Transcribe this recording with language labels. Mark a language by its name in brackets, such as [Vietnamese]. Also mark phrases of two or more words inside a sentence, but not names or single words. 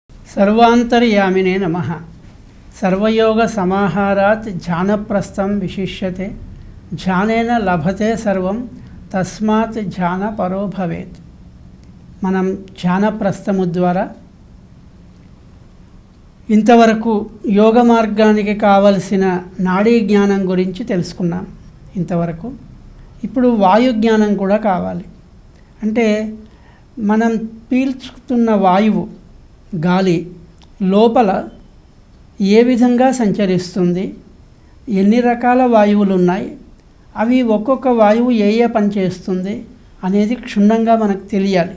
[Sanskrit] सर्वांतर्यामिने नमः। सर्वयोग समाहारात् ध्यानप्रस्थं विशिष्यते। ध्यानेन लभते सर्वं तस्मात् ध्यान परो भवेत्। [Telugu] మనం ధ్యాన ప్రస్థము ద్వారా ఇంతవరకు యోగ మార్గానికి కావలసిన నాడీ జ్ఞానం గురించి తెలుసుకున్నాం ఇంతవరకు. ఇప్పుడు వాయు జ్ఞానం కూడా కావాలి. అంటే మనం పీల్చుతున్న వాయువు గాలి లోపల ఏ విధంగా సంచరిస్తుంది, ఎన్ని రకాల వాయువులు ఉన్నాయి, అవి ఒక్కొక్క వాయువు ఏ పని చేస్తుంది అనేది క్షుణ్ణంగా మనకు తెలియాలి.